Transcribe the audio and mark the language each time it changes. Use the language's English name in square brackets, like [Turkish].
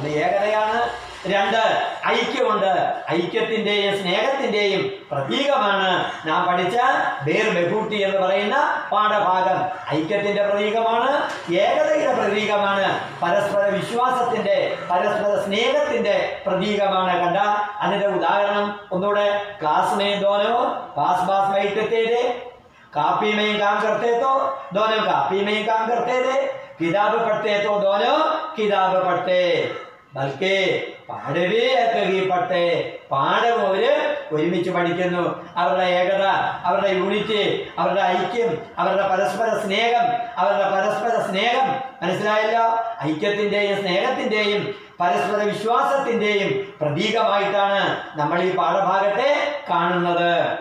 [Malayalam] ഒന്ന് ഏകതയാണ്, രണ്ട് ഐക്യമുണ്ട്. ഐക്യത്തിന്റെയും സ്നേഹത്തിന്റെയും പ്രതീകമാണ് നാം പഠിച്ച ബേർ ബെഹൂട്ടി എന്ന് പറയുന്ന പാഠഭാഗം. ഐക്യത്തിന്റെ പ്രതീകമാണ്, ഏകതയുടെ പ്രതീകമാണ്, പരസ്പര വിശ്വാസത്തിന്റെ, പരസ്പര സ്നേഹത്തിന്റെ പ്രതീകമാണ്. കണ്ട അതിന്റെ ഉദാഹരണം ഒന്നുകൂടെ. [Hindi] ക്ലാസ് में दोनों पास पास बैठते थे, कापी में काम करते तो दोनों कापी में काम करते थे, किताब पढ़ते तो दोनों किताब पढ़ते, [Malayalam] ബൽക്കേ പാഠവേ പാഠം അവര് ഒരുമിച്ച് പഠിക്കുന്നു. അവരുടെ ഏകത, അവരുടെ യൂണിറ്റി, അവരുടെ ഐക്യം, അവരുടെ പരസ്പര സ്നേഹം മനസ്സിലായല്ലോ. ഐക്യത്തിന്റെയും സ്നേഹത്തിന്റെയും പരസ്പര വിശ്വാസത്തിന്റെയും പ്രതീകമായിട്ടാണ് നമ്മൾ ഈ പാഠഭാഗത്തെ കാണുന്നത്.